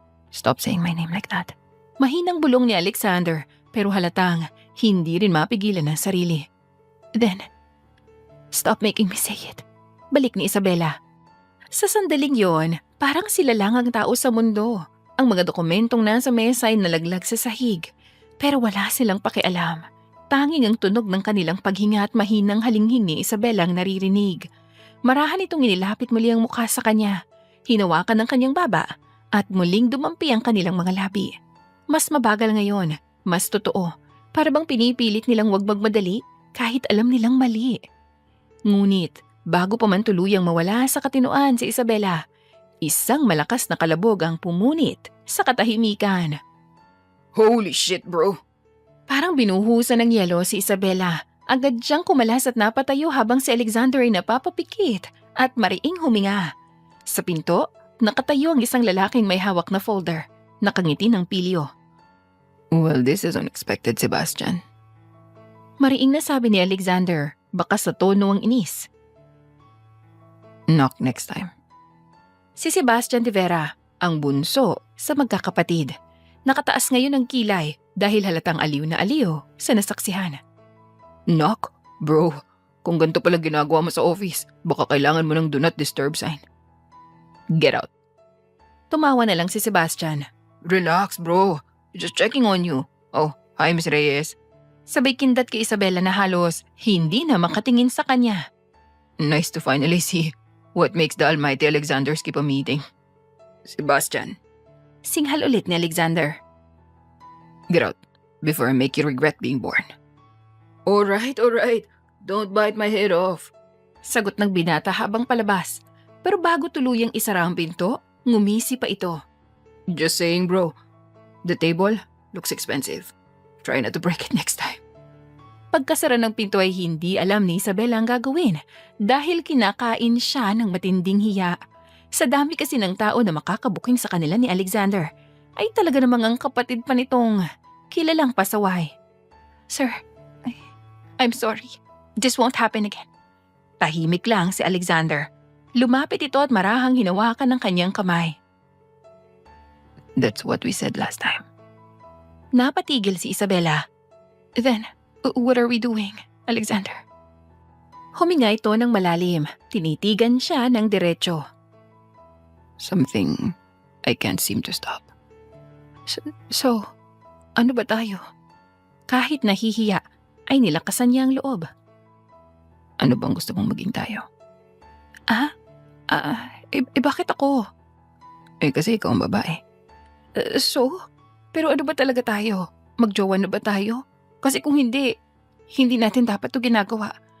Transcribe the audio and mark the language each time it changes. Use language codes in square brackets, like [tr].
[en] Stop saying my name like that. [tl] Mahinang bulong ni Alexander pero halatang hindi rin mapigilan ang sarili. [en] Then, stop making me say it. [tl] Balik ni Isabela. Sa sandaling yon, parang sila lang ang tao sa mundo. Ang mga dokumentong nasa mesa ay nalaglag sa sahig. Pero wala silang pakialam. Tanging ang tunog ng kanilang paghinga at mahinang halinghin ni Isabela ang naririnig. Marahan itong inilapit muli ang mukha sa kanya. Hinawakan ng kanyang baba at muling dumampi ang kanilang mga labi. Mas mabagal ngayon, mas totoo. Para bang pinipilit nilang wag magmadali kahit alam nilang mali. Ngunit, bago pa man tuluyang mawala sa katinoan si Isabela, isang malakas na kalabog ang pumunit sa katahimikan. [en] Holy shit, bro. [tl] Parang binuhusan ng yelo si Isabela. Agad siyang kumalas at napatayo habang si Alexander ay napapapikit at mariing huminga. Sa pinto, nakatayo ang isang lalaking may hawak na folder. Nakangiti ng pilyo. [en] Well, this is unexpected, Sebastian. [tl] Mariing na sabi ni Alexander, baka sa tono ang inis. [en] Knock next time. [tl] Si Sebastian de Vera, ang bunso sa magkakapatid. Nakataas ngayon ang kilay dahil halatang aliw na aliw sa nasaksihan. [en] Knock? Bro, [tl] kung ganito pala ginagawa mo sa office, baka kailangan mo ng [en] do not disturb sign. Get out. [tl] Tumawa na lang si Sebastian. [en] Relax, bro. Just checking on you. Oh, hi, Miss Reyes. [tl] Sabay kindat kay Isabela na halos hindi na makatingin sa kanya. [en] Nice to finally see what makes the almighty Alexander skip a meeting. Sebastian. [tl] Singhal ulit ni Alexander. [en] Get out before I make you regret being born. Alright. Don't bite my head off. [tl] Sagot ng binata habang palabas. Pero bago tuluyang isara ang pinto, ngumisi pa ito. [en] Just saying, bro. The table looks expensive. Try not to break it next time. [tl] Pagkasara ng pinto ay hindi alam ni Isabela ang gagawin dahil kinakain siya ng matinding hiya. Sa dami kasi ng tao na makakabuking sa kanila ni Alexander, ay talaga namang ang kapatid pa nitong kilalang pasaway. [en] Sir, I'm sorry. This won't happen again. [tl] Tahimik lang si Alexander. Lumapit ito at marahang hinawakan ng kanyang kamay. [en] That's what we said last time. [tl] Napatigil si Isabela. [en] Then, what are we doing, Alexander? [tl] Huminga ito ng malalim. Tinitigan siya ng diretso. [en] Something I can't seem to stop. [tl] So, ano ba tayo? Kahit nahihiya, ay nilakasan niya ang loob. Ano bang gusto mong maging tayo? Bakit ako? Kasi ikaw ang babae. Pero ano ba talaga tayo? Magjowa na ba tayo? Kasi kung hindi natin dapat to ginagawa.